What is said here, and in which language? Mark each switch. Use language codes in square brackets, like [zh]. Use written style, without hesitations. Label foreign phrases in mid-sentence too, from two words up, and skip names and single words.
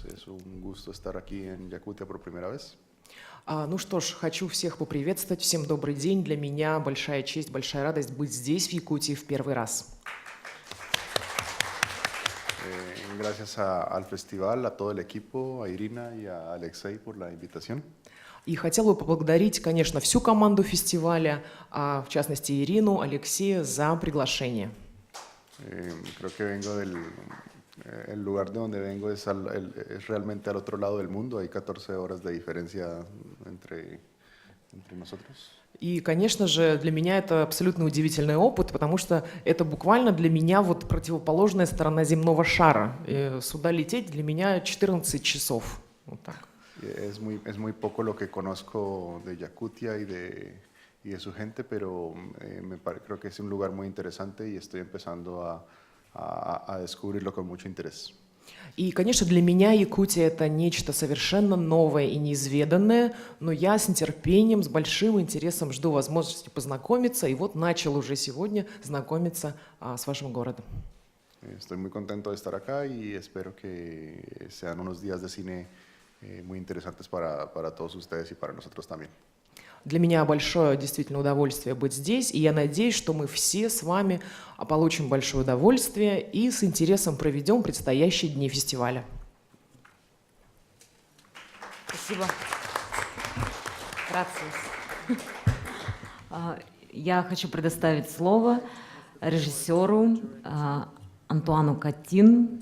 [es] Es un gusto estar aquí en Yakutia por primera vez. [ru] Ну что ж, хочу всех поприветствовать. Всем добрый день. Для меня большая честь, большая радость быть здесь, в Якутии, в первый раз. [es] Gracias al festival, a todo el equipo, a Irina y a Alexei por la invitación. [ru] И хотел бы поблагодарить, конечно, всю команду фестиваля, а в частности Ирину, Алексея за приглашение. [es] Creo que vengo el lugar de donde vengo es realmente al otro lado del mundo. Hay 14 horas de diferencia entre nosotros. [ru] И, конечно же, для меня это абсолютно удивительный опыт, потому что это буквально для меня вот противоположная сторона земного шара. И сюда лететь для меня 14 часов. Вот так. [es] Es muy poco lo que conozco de Yakutia y de su gente, pero creo que es un lugar muy interesante y estoy empezando a descubrirlo con mucho interés. [ru] И, конечно, для меня Якутия — это нечто совершенно новое и неизведанное, но я с нетерпением, с большим интересом жду возможности познакомиться, и вот начал уже сегодня знакомиться с вашим городом. [es] Estoy muy contento de estar acá y espero que sean unos días de cine muy interesantes para todos ustedes y para nosotros también. [ru] Для меня большое действительно удовольствие быть здесь, и я надеюсь, что мы все с вами получим большое удовольствие и с интересом проведем предстоящие дни фестиваля. Спасибо. Я хочу предоставить слово режиссеру Антуану Катин.